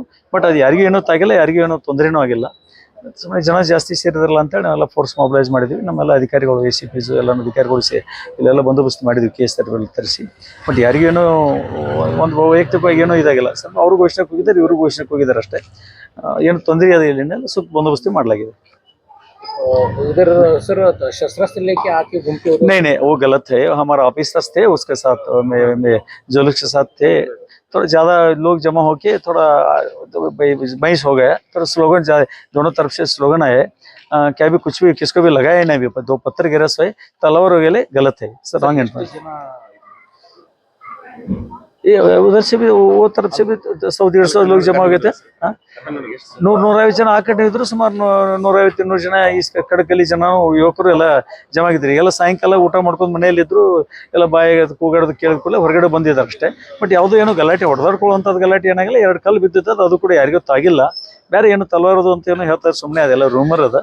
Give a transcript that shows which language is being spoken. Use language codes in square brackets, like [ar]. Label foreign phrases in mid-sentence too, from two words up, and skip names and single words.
[kn] ಬಟ್ ಅದು ಯಾರಿಗೂ ಏನೂ ತಾಗಿಲ್ಲ, ಯಾರಿಗೂ ಏನೋ ತೊಂದರೆನೂ ಆಗಿಲ್ಲ. ಸುಮ್ಮನೆ ಜನ ಜಾಸ್ತಿ ಸೇರಿದ್ರಲ್ಲ ಅಂತೇಳಿ ನಾವೆಲ್ಲ [en] force mobilise [kn] ಮಾಡಿದ್ವಿ. ನಮ್ಮೆಲ್ಲ ಅಧಿಕಾರಿಗಳು, ACPs ಎಲ್ಲ ಅಧಿಕಾರಿಗಳು ಇಲ್ಲೆಲ್ಲ ಬಂದೋಬಸ್ತ್ ಮಾಡಿದ್ವಿ, ಕೇಸ್ ತರಿಸಿ. ಬಟ್ ಯಾರಿಗೇನೋ ಒಂದು ವೈಯಕ್ತಿಕವಾಗಿ ಏನೋ ಇದಾಗಿಲ್ಲ. ಸ್ವಲ್ಪ ಅವರು ಘೋಷಣೆಗೆ ಹೋಗಿದ್ದಾರೆ, ಇವರು ಘೋಷಣೆಗೆ ಹೋಗಿದ್ದಾರೆ ಅಷ್ಟೇ. ಏನು ತೊಂದರೆ ಅದ ಇಲ್ಲಿಂದ ಸ್ವಲ್ಪ ಬಂದೋಬಸ್ತಿ ಮಾಡಲಾಗಿದೆ. [hi] उधर सर शस्त्रास्त्र लेके आके घूमते हो? नहीं, वो गलत है. हमारा ऑफिसर्स थे, उसके साथ में जुलूस के साथ थे. थोड़ा ज्यादा लोग जमा होके थोड़ा बहस हो गया. थोड़ा स्लोगन दोनों तरफ से स्लोगन आए. क्या भी कुछ भी किसको भी लगाया नहीं. भी 2 पत्थर गिरस हुए, तलवार हो गए, गलत है सर, [en] wrong information. [hi] उधर से भी वो तरफ से भी 100-150 लोग जमा हो गए थे. हाँ? [kn] 100-150 ಜನ ಆ ಕಡೆ ಇದ್ರು, ಸುಮಾರು 150-200 ಜನ ಈ ಕಡಕಲ್ಲಿ ಜನ ಯುವಕರು ಎಲ್ಲ ಜಮ ಆಗಿದ್ರು. ಎಲ್ಲ ಸಾಯಂಕಾಲ ಊಟ ಮಾಡ್ಕೊಂಡು ಮನೆಯಲ್ಲಿದ್ರು, ಎಲ್ಲ ಬಾಯಿ ಕೂಗಾಡೋದು ಕೇಳಿದ ಕೂಡಲೇ ಹೊರಗಡೆ ಬಂದಿದ್ದಾರೆ ಅಷ್ಟೇ. ಬಟ್ ಯಾವುದೋ ಏನೋ ಗಲಾಟೆ ಹೊಡೆದಾಡ್ಕೊಳ್ಳುವಂಥದ್ದು ಗಲಾಟೆ ಏನಾಗಿಲ್ಲ. 2 ಕಲ್ಲು ಬಿದ್ದಿದ್ದು, ಅದು ಕೂಡ ಯಾರಿಗೂ ತಾಗಿಲ್ಲ. ಬೇರೆ ಏನು ತಲವಾರದು ಅಂತ ಏನೋ ಹೇಳ್ತಾರೆ, ಸುಮ್ಮನೆ ಅದೆಲ್ಲ ರೂಮರ್ ಅದ.